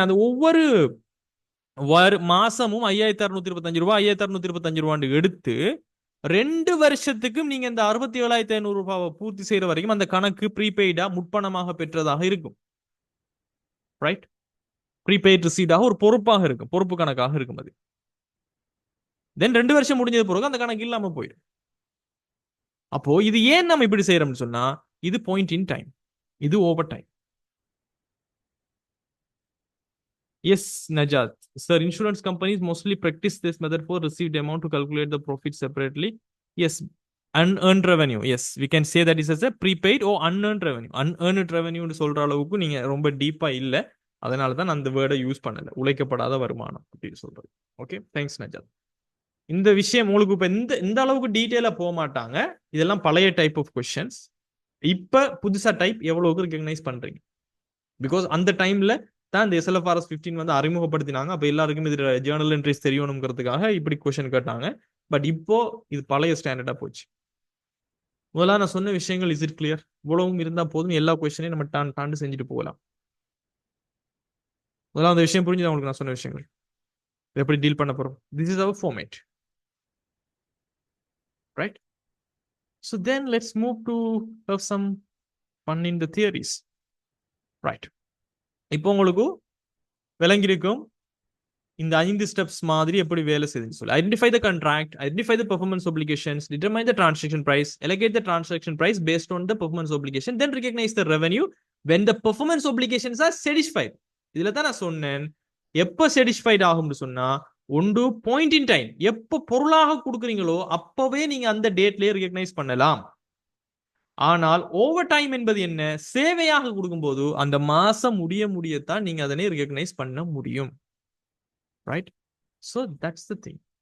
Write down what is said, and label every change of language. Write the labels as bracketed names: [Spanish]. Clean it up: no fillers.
[Tamil] அந்த ஒவ்வொரு மாசமும் 5,625 5,625 எடுத்து 2 வருஷத்துக்கும் நீங்க இந்த 67,500 பூர்த்தி செய்யற வரைக்கும் அந்த கணக்கு ப்ரீபெய்டா முற்பணமாக பெற்றதாக இருக்கும். ரைட்? ப்ரீபெய்ட் ரிசீடாக ஒரு பொறுப்பாக இருக்கும், பொறுப்பு கணக்காக இருக்கும் அது. தென் 2 வருஷம் முடிஞ்சது பிறகு அந்த கணக்கு இல்லாம போயிடும். அப்போ இது ஏன் நம்ம இப்படி செய்யறோம்னு சொன்னா, இது பாயிண்ட் இன் டைம், இது over time. [English] Yes, Najat. Sir, insurance companies mostly practice this method for received amount to calculate the profit separately. Yes, unearned revenue. Yes, we can say that is as a prepaid or unearned revenue. [Tamil] Unearned revenue சொல்ற அளவுக்கு நீங்க ரொம்ப டீப்பா இல்ல, அதனால தான் அந்த வேர்டை யூஸ் பண்ணல. உழைக்கப்படாத வருமானம் அப்படின்னு சொல்றது. Okay, thanks நஜாத். இந்த விஷயம் உங்களுக்கு இப்ப இந்த அளவுக்கு டீட்டெயிலா போக மாட்டாங்க. இதெல்லாம் பழைய டைப் ஆஃப் கொஸ்டின்ஸ். இப்ப புதுசா டைப் எவ்வளவுக்கு ரெகக்னைஸ் பண்றீங்க? பிகாஸ் அந்த டைம்ல தான் இந்த SLFRS 15 வந்து அறிமுகப்படுத்தினாங்க. அப்ப எல்லாருக்கும் இது ஜேர்னல் என்ட்ரிஸ் தெரியணுங்கிறதுக்காக இப்படி கொஸ்டின் கேட்டாங்க. பட் இப்போ இது பழைய ஸ்டாண்டர்டா போச்சு. முதல்ல நான் சொன்ன விஷயங்கள் [English] Is it clear? [Tamil] இவ்வளவும் இருந்தா போதும், எல்லா கொஸ்டினையும் நம்ம தாண்டு செஞ்சுட்டு போகலாம். முதல்ல அந்த விஷயம் புரிஞ்சுது உங்களுக்கு நான் சொன்ன விஷயங்கள் எப்படி டீல் பண்ண போறோம். [English] This is our format, right? So then let's move to have some fun in the theories, right? [Tamil] இப்போ உங்களுக்கு விளங்கியிருக்கும் இந்த 5 ஸ்டெப்ஸ் மாதிரி எப்படி வேலை செய்யுதுன்னு சொல்லி. [English] Identify the contract, identify the performance obligations, determine the transaction price, allocate the transaction price based on the performance obligation, then recognize the revenue when the performance obligations are satisfied. [Tamil] இதுல தான் நான் சொன்னேன், எப்ப satisfied ஆகும்னு சொன்னா ஒன்று point in time, எப்ப பொருளாக கொடுக்குறீங்களோ அப்பவே நீங்க அந்த டேட்லயே ரெகக்னைஸ் பண்ணலாம். ஆனால் ஓவர் டைம் என்பது என்ன? சேவையாக கொடுக்கும்போது அந்த மாசம் முடியத்தான் நீங்க அதனை ரெகக்னைஸ் பண்ண முடியும். Right? [English] So that's the thing.